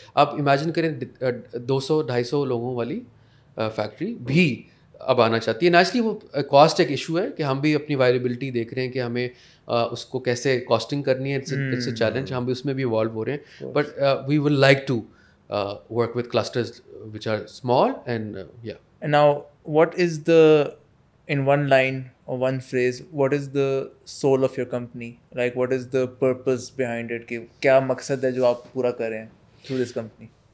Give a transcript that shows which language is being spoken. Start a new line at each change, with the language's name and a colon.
Urdu: آپ امیجن کریں 200-250 لوگوں والی فیکٹری بھی اب آنا چاہتی ہے. نیچرلی وہ کاسٹ ایک ایشو ہے کہ ہم بھی اپنی وائربلٹی دیکھ رہے ہیں کہ ہمیں اس کو کیسے کاسٹنگ کرنی ہے.
English: it's a challenge,
Urdu: ہم بھی اس میں بھی ایوالو ہو رہے ہیں,
English: But we will like to work with clusters which are small and yeah. And now what is the, in one line or one phrase, what is the soul of your company? Like what is the purpose behind it?
Urdu: کہ کیا مقصد ہے جو آپ پورا کر رہے ہیں
English: through this company?